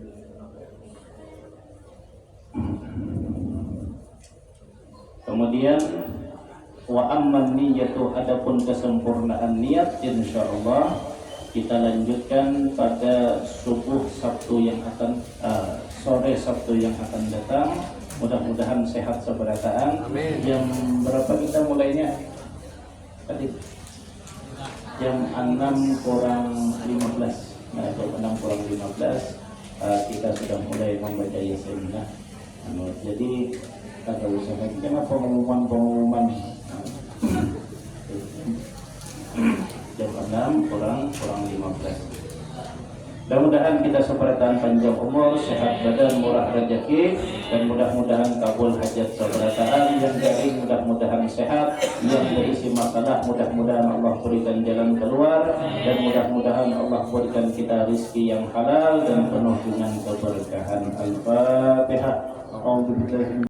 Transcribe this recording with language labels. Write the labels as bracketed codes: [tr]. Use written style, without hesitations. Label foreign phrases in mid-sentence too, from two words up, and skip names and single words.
[id] Kemudian [ar] وأما النية, [id] adapun kesempurnaan niat, insyaallah kita lanjutkan pada subuh Sabtu yang akan sore Sabtu yang akan datang. Mudah-mudahan sehat seberataan. Jam berapa kita mulainya? Tadi jam 6 kurang 15. Nah, jam 6 kurang 15 kita sudah mulai membaca Yasin. Jadi kata usaha kita pengumuman jam 6 kurang 15. Mudah-mudahan kita seberatan panjang umur, sehat badan, murah rezeki, dan mudah-mudahan kabul hajat seberataan. Yang garing mudah-mudahan sehat, yang berisi masalah mudah-mudahan Allah berikan jalan keluar, dan mudah-mudahan Allah berikan kita rizki yang halal dan penuh dengan keberkahan. Al-Fatihah.